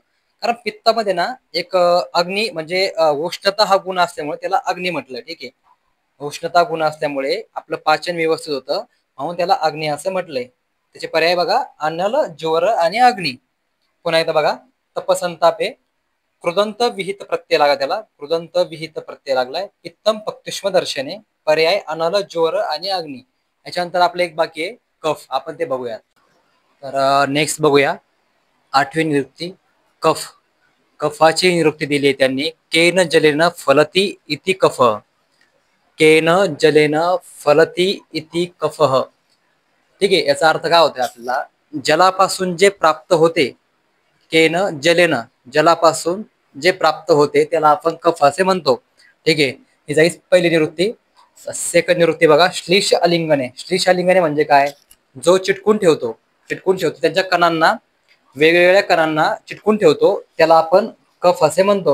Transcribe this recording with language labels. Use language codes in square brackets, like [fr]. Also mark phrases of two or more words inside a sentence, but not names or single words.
[mr] कारण पित्तामध्ये ना एक अग्नी म्हणजे उष्णता हा गुण असल्यामुळे त्याला अग्नी म्हटलं. ठीक आहे, उष्णता गुण असल्यामुळे आपलं पाचन व्यवस्थित होतं, म्हणून त्याला अग्नी असं म्हटलंय. त्याचे पर्याय बघा, अनल, ज्वर आणि अग्नी. पुन्हा एकदा बघा, तपसंतापे, कृदंत विहित प्रत्यय लागा त्याला, कृदंत विहित प्रत्यय लागलाय. [sa] पित्तम पक्तुष्म दर्शने, [mr] पर्याय अनल, ज्वर आणि अग्नी. याच्यानंतर आपलं एक बाकी आहे कफ, आपण ते बघूया. तर नेक्स्ट बघूया आठवी निरुक्ती, कफ. कफाची निरुक्ती दिली आहे त्यांनी. [sa] केन जलेन फलती इति कफ. केन जलेन फलती इति कफः. [mr] ठीक आहे, याचा अर्थ काय होतोय आपल्याला, जलापासून जे प्राप्त होते. [sa] केन जलेन, [mr] जलापासून जे प्राप्त होते त्याला आपण कफ असे म्हणतो. ठीक आहे, ही जाईल पहिली निवृत्ती. सेकंड निवृत्ती बघा, [sa] श्लीष अलिंगने. श्लीष अलिंगने [mr] म्हणजे काय, जो चिटकून ठेवतो. चिटकून ठेवतो त्यांच्या कणांना, वेगवेगळ्या कणांना चिटकून ठेवतो, त्याला आपण कफ असे म्हणतो.